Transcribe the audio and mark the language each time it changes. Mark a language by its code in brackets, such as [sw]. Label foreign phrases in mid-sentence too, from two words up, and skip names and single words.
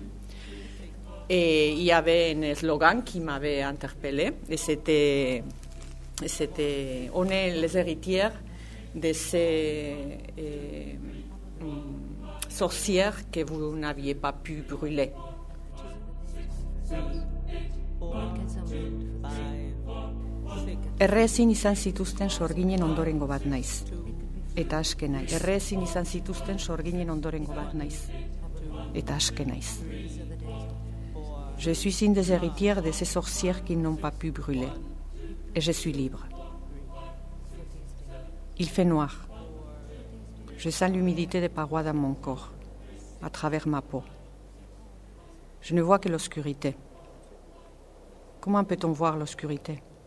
[fr] Et il y avait un slogan qui m'avait interpellée. Et c'était on est les héritières de ces sorcières que vous n'aviez pas pu brûler. [eu] Errezin izan zituzten sorginen ondorengo bat naiz. Eta aske naiz. Errezin izan zituzten sorginen ondorengo bat naiz. Eta aske naiz. [fr] Je suis une des héritières de ces sorcières qui n'ont pas pu brûler. Et je suis libre. Il fait noir. Je sens l'humidité des parois dans mon corps, à travers ma peau. Je ne vois que l'obscurité. Comment peut-on voir l'obscurité?